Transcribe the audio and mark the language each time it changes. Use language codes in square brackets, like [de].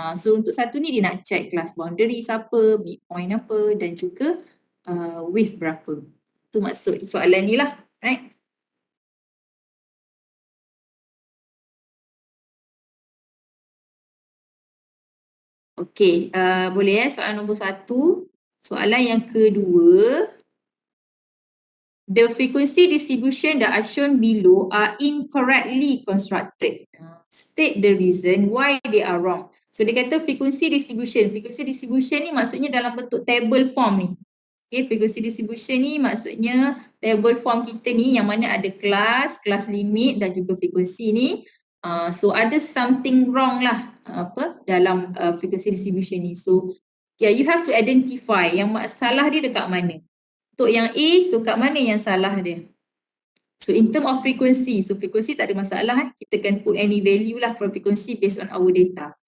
[ms] So untuk satu ni dia nak check class boundary siapa, midpoint apa dan juga width berapa. Tu maksud soalan ni lah. [en] Right? [ms] Okay, boleh soalan nombor 1. Soalan yang kedua. [en] The frequency distribution that are shown below are incorrectly constructed. State the reason why they are wrong. [ms] So dia kata frequency distribution. Frequency distribution ni maksudnya dalam bentuk table form ni. Okay, frequency distribution ni maksudnya table form kita ni yang mana ada kelas limit dan juga frequency ni. So ada [en] something wrong [ms] lah dalam frequency distribution ni. [en] So yeah, you have to identify [ms] yang masalah dia dekat mana. Untuk yang A, so kat mana yang salah dia? [en] So in term of frequency, so frequency [ms] tak ada masalah. [en] Kita can put any value lah for frequency based on our data.